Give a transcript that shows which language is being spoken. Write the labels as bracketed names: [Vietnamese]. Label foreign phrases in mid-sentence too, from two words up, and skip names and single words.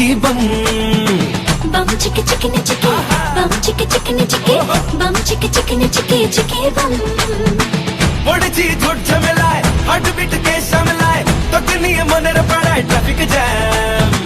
[English] বম bum chicka chicken chicky bum chicka chicken chicky bum chicka chicken chicky bum [Bangla] পড়েছি ঝুট ঝামেলায় [English] heart beat [Bangla] কে সামলায় তোকে নিয়ে মনের পাড়ায় [English] traffic jam